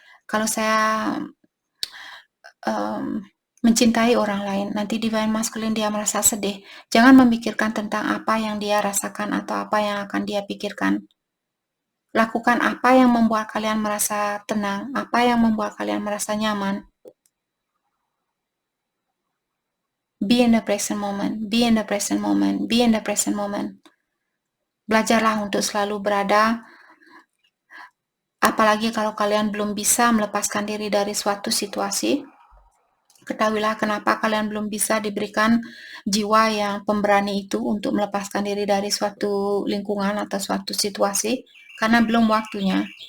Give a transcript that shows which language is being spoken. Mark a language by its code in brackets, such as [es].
[id] Kalau saya mencintai orang lain, nanti Divine Masculine dia merasa sedih. Jangan memikirkan tentang apa yang dia rasakan atau apa yang akan dia pikirkan. Lakukan apa yang membuat kalian merasa tenang, apa yang membuat kalian merasa nyaman. [en] Be in the present moment, be in the present moment, be in the present moment. [id] Belajarlah untuk selalu berada, apalagi kalau kalian belum bisa melepaskan diri dari suatu situasi. Ketahuilah kenapa kalian belum bisa diberikan jiwa yang pemberani itu untuk melepaskan diri dari suatu lingkungan atau suatu situasi, karena belum waktunya.